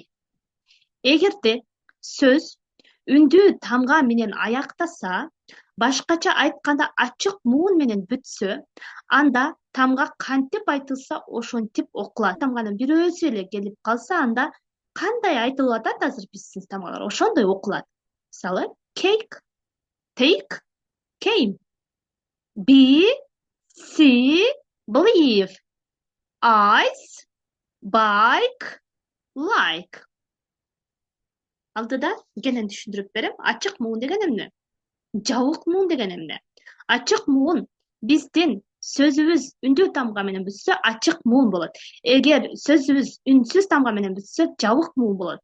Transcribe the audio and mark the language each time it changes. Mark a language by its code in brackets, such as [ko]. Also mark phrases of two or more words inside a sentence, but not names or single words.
[ky] Эгерде сөз үндүү тамга менен аяктаса, башкача айтканда ачык муун менен бүтсө, анда тамга кантип айтылса ошентип окулат. Тамганын бирөөсү эле келип калса, анда кандай айтылып атат азыр биздин тамгалар, ошондой окулат. Мисалы, [en] cake, take, came. Be, see, believe. Eyes, bike, like. [ky] Алдыда кенен түшүндүрүп берем. Ачык муун деген эмне? Жабык муун деген эмне? Ачык муун биздин сөзүбүз үндүү тамга менен бүтсө ачык муун болот. Эгер сөзүбүз үнсүз тамга менен бүтсө жабык муун болот.